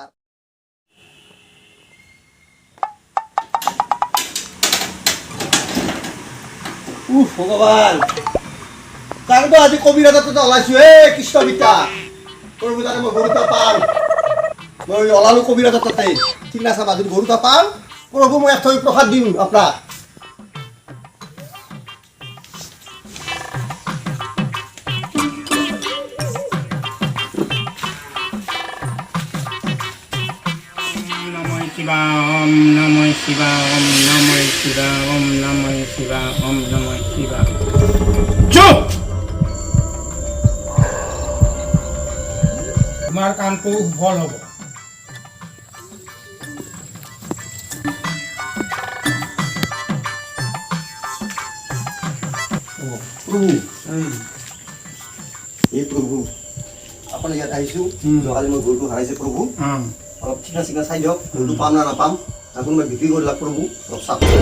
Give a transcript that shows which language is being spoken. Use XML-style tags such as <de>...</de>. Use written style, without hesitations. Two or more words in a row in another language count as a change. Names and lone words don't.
<as>আৰু ভগৱান তাৰতো আজি কবিৰাজত ওলাইছো কৃষ্ণ পিতা প্ৰভু তাতে মই গৰুটা পাম মই ওলালো কবিৰাজত তাতে ঠিক না চাবা যদি গৰুটা পাম প্ৰভু মই এক প্ৰসাদ দিম আপোনাক</as> <sa>Om Namo Shivaya, Om Namo Shivaya, Om Namo Shivaya, Om Namo Shivaya.</sa> <as>Chop! Tomar কামটো সফল হ'ব প্ৰভু এই প্ৰভু আপোনাৰ ইয়াত আহিছোঁ যোৱাকালি মই গৰুটো হাৰাইছে প্ৰভু অলপ চিনা চাই দিয়ক গৰুটো পাম না নাপাম আৰু কোনোবাই বিক্ৰী কৰি লাগ প্ৰভু অলপ চাপ</as>